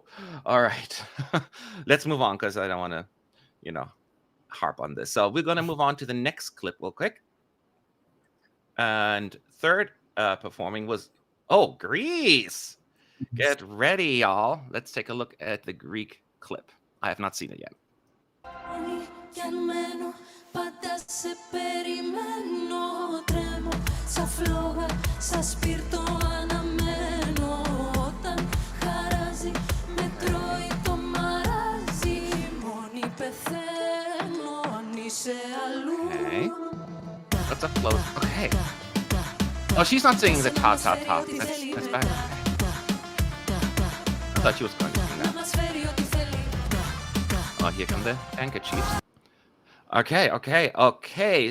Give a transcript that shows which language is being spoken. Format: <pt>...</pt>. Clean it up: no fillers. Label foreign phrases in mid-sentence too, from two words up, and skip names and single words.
<en>All right, let's move on because I don't want to, harp on this. So we're going to move on to the next clip real quick. And third performing was Greece. Get ready, y'all. Let's take a look at the Greek clip. I have not seen it yet.</en> <el>Κι αν μένω πάντα σε περιμένω. Τρέμω σαν φλόγα, σαν σπίρτο αναμένω. Όταν χαράζει με τρώει το μαράζι. Μόνη πεθαίνω αν είσαι αλλού.</el> <en>Okay. That's a float. Okay. Oh, she's not singing the ta ta ta. That's bad. I thought she was going to sing that. Oh, here come the handkerchiefs. Okay.</en>